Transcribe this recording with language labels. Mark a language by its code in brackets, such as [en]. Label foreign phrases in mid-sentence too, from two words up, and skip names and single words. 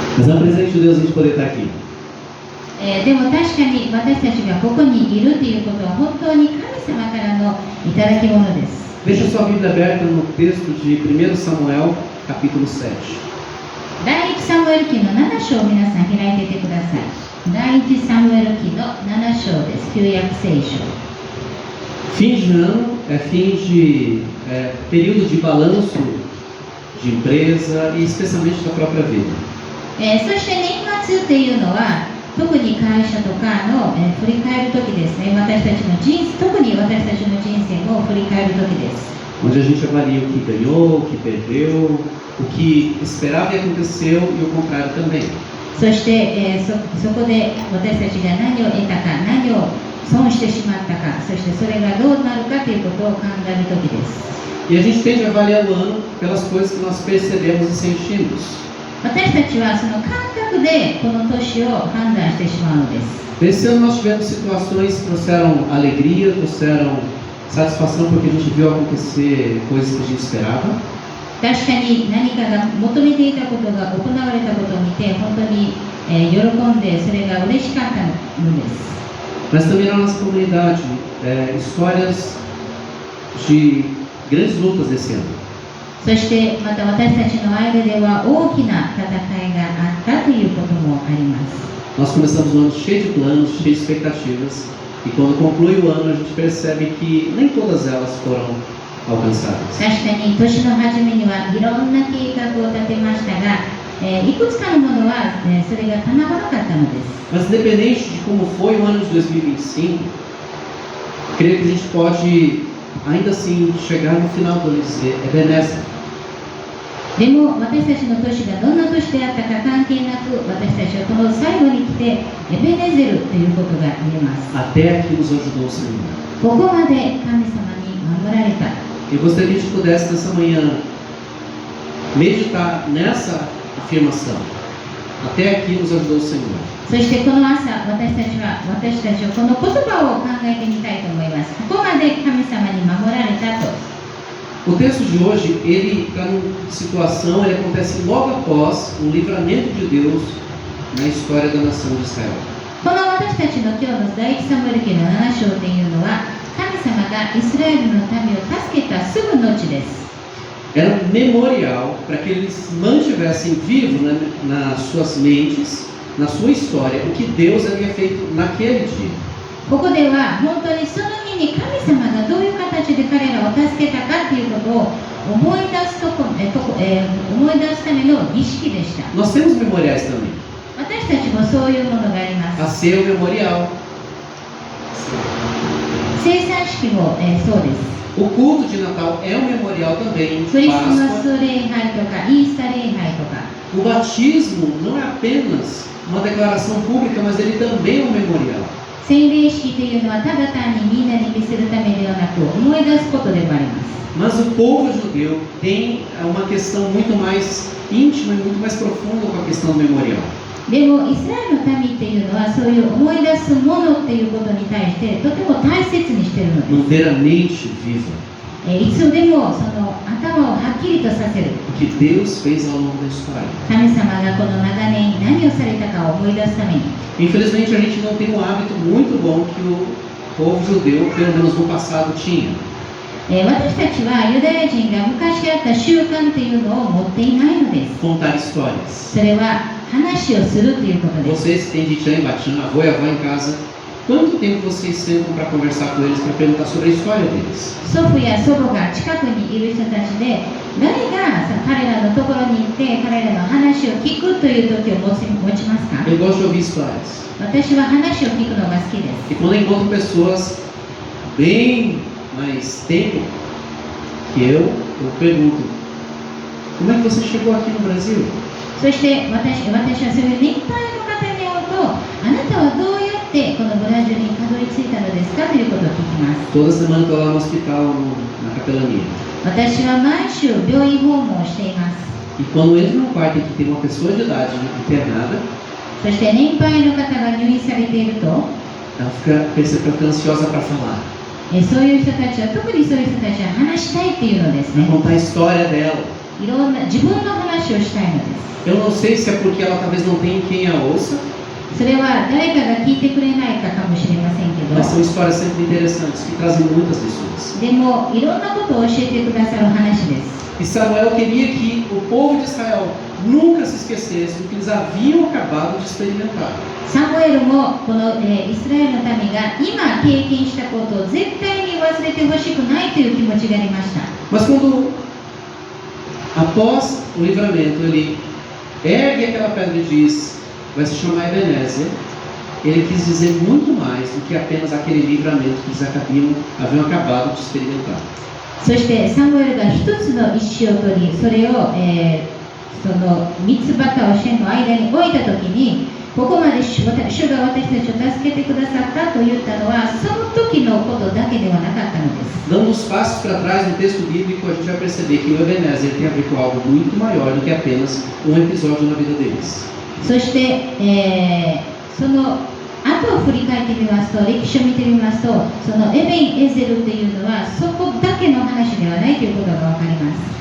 [pt] Mas é um presente de Deus a gente poder estar aqui. [ja] でも確かに私たちがここにいるということは本当に神様からのいただき物です。 [pt] Deixa sua Bíblia aberta no texto de 1 Samuel, capítulo 7. [ja] 第一サムエル記の7章を皆さん開いていてください。第一サムエル記の7章です。旧約聖書。 [pt] Fim de ano é fim de período de balanço de empresa e especialmente da própria vida. [ja] そして年末というのは特に会社とかの、振り返る時ですね。私たちの特に私たちの人生を振り返る時です。 [pt] Onde a gente avalia o que ganhou, o que perdeu, o que esperava e aconteceu e o contrário também. [ja] そして、そこで私たちが何を得たか、何を損してしまったか、そしてそれがどうなるかということを考える時です。 [pt] E a gente tende a avaliar o ano pelas coisas que nós percebemos e sentimos. [ja] 私たちはその感覚でこの年を判断してしまうのです。 [pt] Nesse ano nós tivemos situações que trouxeram alegria, trouxeram satisfação porque a gente viu acontecer coisas que a gente esperava. [ja] 確かに何かが求めていたことが行われたことを見て本当に、喜んでそれが嬉しかったのです。 [pt] Mas também na nossa comunidade, histórias de grandes lutas desse ano. [ja] そしてまた私たちの間では大きな戦いがあったということもあります。 [pt] Nós começamos o ano cheio de planos, cheio de expectativas, e quando conclui o ano a gente percebe que nem todas elas foram alcançadas. [ja] 確かに年の初めにはいろんな計画を立てましたが、いくつかのものは、それが叶わなかったのです。 [pt] Mas independente de como foi o ano de 2025, creio que a gente pode ainda assim chegar no final do ano e dizer Ebenezer. [ja] でも私たちの年がどんな年であったか関係なく私たちはこの最後に来てエベネゼルということが言えます。 [pt] Até aqui nos ajudou o Senhor. [ja] ここまで神様に守られた。 [pt] Eu gostaria que a gente pudesse nessa manhã meditar nessa afirmação. Até aqui nos ajudou o Senhor. [ja] そしてこの朝私たちはこの言葉を考えてみたいと思います。ここまで神様に守られたと。 [pt] O texto de hoje, ele está numa situação, ele acontece logo após o livramento de Deus na história da nação de Israel. [ja] この私たちの今日の第一サムエル記の7章というのは神様がイスラエルの民を助けたすぐの地です。 [pt] Era um memorial para que eles mantivessem vivo nas suas mentes, na sua história, o que Deus havia feito naquele dia. [ja] ここでは本当にその日に神様がどういう形で彼らを助けたかということを思い出すための儀式でした。 [pt] Nós temos memoriais também. [ja] 私たちもそういうものがあります。 [pt] A ceia é o memorial. [ja] 生産式も、そうです。 [pt] O culto de Natal é um memorial também [ja] ク [pt] de [ja] リスマ [pt] Páscoa. [ja] ス礼拝とかイースター礼拝とか [pt] O batismo não é apenas uma declaração pública, mas ele também é um memorial. [ja] 洗礼式というのはただ単にみんなに見せるためではなく思い出すことでもあります。 [pt] Mas o povo judeu tem uma questão muito mais íntima e muito mais profunda com a questão do memorial. [ja] でもイスラエルの民っていうのはそういう思い出すものっていうことに対してとても大切にしているのです。 [pt] Manter a mente viva. [ja] いつでもその頭をはっきりとさせる。 [pt] O que Deus fez ao longo da história. [ja] 神様がこの長年何をされたかを思い出すために。 [pt] Infelizmente a gente não tem um hábito muito bom que o povo judeu, pelo menos no passado, tinha. [ja] 私たちはユダヤ人が昔あった習慣というのを持っていないのです。 [pt] Contar histórias. [ja] それは話をするということです。 [pt] Vocês que têm de Tchan, Bachan, avô e avó em casa, quanto tempo vocês sentam para conversar com eles, para perguntar sobre a história deles? [ja] 祖父や祖母が近くにいる人たちで誰が彼らのところに行って彼らの話を聞くという時を持ちますか？ [pt] Eu gosto de ouvir histórias. [ja] 私は話を聞くのが好きです。 [pt] E quando eu encontro pessoas bem mais tempo que eu pergunto: como é que você chegou aqui no Brasil? [ja] そして私はそういう年配の方に会うとあなたはどうやってこのブラジルにたどり着いたのですかということを聞きます。 [pt] Toda semana estou lá no hospital, na capelania. [ja] 私は毎週病院訪問をしています。 [pt] E quando eu entro num quarto em que tem uma pessoa de idade internada, [ja] そして年配の方が入院されていると [pt] ela fica ansiosa para falar. [ja] そういう人たちは特にそういう人たちは話したいっていうのですね。 [pt] Contar a história dela. [ja] いろんな自分の話をしたいのです。 [pt] Eu não sei se é porque ela talvez não tenha quem a ouça, [ja] それは誰かが聞いてくれないかかもしれませんけ [pt] mas são [ja] ど、 [pt] histórias sempre interessantes que trazem muitas lições. [ja] でもいろんなことを教えてくださる話です。 [pt] E Samuel queria que o povo de Israel nunca se esquecesse do que eles haviam acabado de experimentar. [ja] サムエルもこの、イスラエルの民が今経験したことを絶対に忘れてほしくないという気持ちがありました。 [pt] Mas quando, após o livramento, ele ergue aquela pedra e diz, vai se chamar Ebenezer, ele quis dizer muito mais do que apenas aquele livramento que eles haviam acabado de experimentar. [ja] そしてサムエルが一つの石を取り、それを、その三つ旗を線の間に置いたときに、ここまで主が私たちを助けてくださったと言ったのは、その時のことだけではなかったのです。 [pt] Dando uns passos para trás no texto bíblico, a gente vai perceber que o Ebenezer tem a ver com algo muito maior do que apenas episódio na vida deles. [ja] そして、その後を振り返ってみますと、歴史を見てみますと、そのエベン・エゼルというのはそこだけの話ではないということが分かります。